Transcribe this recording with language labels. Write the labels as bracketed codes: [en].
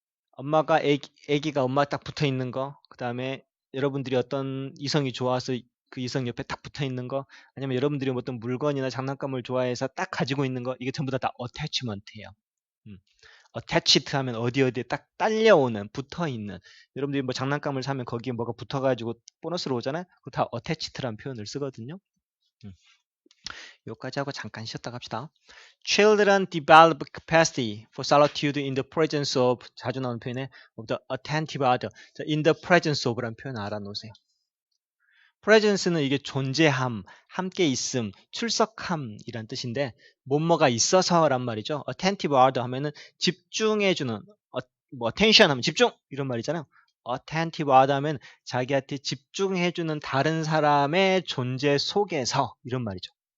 [ko] 엄마가 애기가 엄마 딱 붙어 있는 거. 그다음에 여러분들이 어떤 이성이 좋아서 그 이성 옆에 딱 붙어 있는 거, 아니면 여러분들이 어떤 물건이나 장난감을 좋아해서 딱 가지고 있는 거, 이게 전부 다 attachment예요. attached 하면 어디에 딱 딸려오는, 붙어있는. 여러분들이 뭐 장난감을 사면 거기에 뭐가 붙어가지고 보너스로 오잖아요. 그거 다 attached라는 표현을 쓰거든요. 여기까지 하고 잠깐 쉬었다 갑시다. [en] Children develop capacity for solitude in the presence of, [ko] 자주 나오는 표현에 [en] of the attentive other. [ko] 자, in the presence of라는 표현 알아놓으세요. presence는 이게 존재함, 함께 있음, 출석함이란 뜻인데 뭐뭐가 있어서란 말이죠. attentive other 하면은 집중해주는, 뭐 attention 하면 집중 이런 말이잖아요. attentive other 하면 자기한테 집중해주는 다른 사람의 존재 속에서 이런 말이죠.